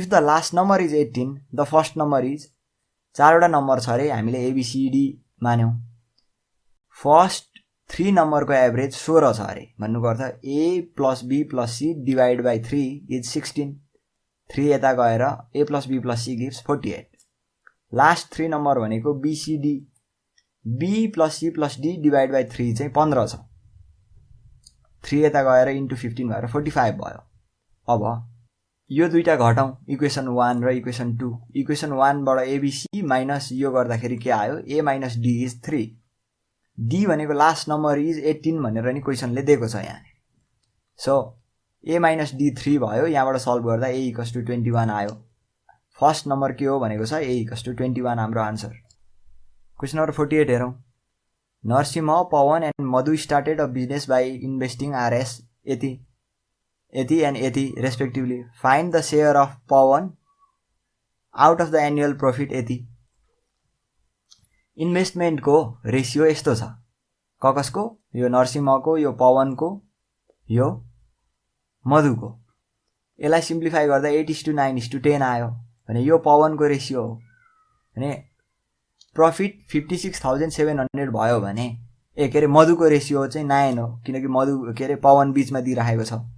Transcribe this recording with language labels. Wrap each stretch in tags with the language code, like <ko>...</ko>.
<en>If the last number is 18 the first number is.</en> <ne>4वटा number छ अरे हामीले ABCD मान्यौँ। First 3 नम्बरको एभरेज 16 छ अरे भन्नुको अर्थ</ne> <en>A + B + C divide by 3 is 16।</en> <ne>3 यता गएर</ne> <en>A + B + C gives 48।</en> <ne>Last 3 number भनेको BCD B + C + D divide by 3 चाहिँ 15 छ। 3 यता गएर इन्टु 15 भएर 45 भयो। अब यो दुईटा घटाउँ इक्वेसन 1 र इक्वेसन 2। इक्वेसन 1 बाट ABC माइनस यो गर्दाखेरि के आयो</ne> <en>A - D is 3।</en> <ne>D भनेको</ne> <en>last number is 18</en> <ne>भनेर नि क्वेसनले दिएको छ यहाँ। सो A - D 3 भयो। यहाँबाट सल्भ गर्दा A = 21 आयो। फर्स्ट नम्बर के हो भनेको छ A = 21 हाम्रो आन्सर। क्वेसन नम्बर 48 हेरौँ।</ne> <en>Narasimha, Pawan and Madhu started a business by investing RS यति and यति respectively. Find the share of Pawan out of the annual profit यति।</en> <ne>इन्भेस्टमेन्टको रेसियो यस्तो छ कसको यो नरसिंहको यो पवनको यो मधुको। यसलाई सिम्प्लिफाई गर्दा 8:9:10 आयो भने यो पवनको रेसियो हो भने प्रॉफिट 56,700 भयो भने के अरे मधुको रेसियो चाहिँ 9 हो किनकि मधु के अरे पवन बीचमा दिइराखेको छ।</ne>